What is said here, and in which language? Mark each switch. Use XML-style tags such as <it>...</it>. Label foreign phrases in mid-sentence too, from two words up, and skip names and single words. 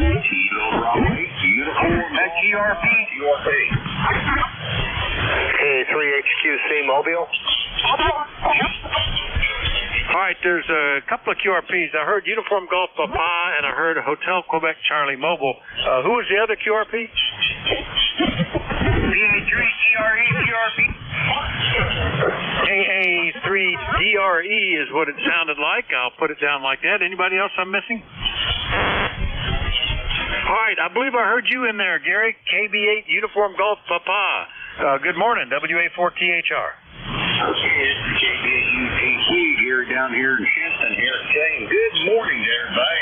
<en>QRP. K3HQC Mobile. All right, there's a couple of QRPs. I heard Uniform Golf Papa, and I heard Hotel Quebec Charlie Mobile. Who was the other QRP? PA3DRE QRP. KA3DRE is what it sounded like. I'll put it down like that. Anybody else I'm missing? All right, I believe I heard you in there, Gary. KB8 Uniform Golf Papa. Good morning, WA4THR. KB8UGC here down here in Shenton here saying good morning to everybody.</en>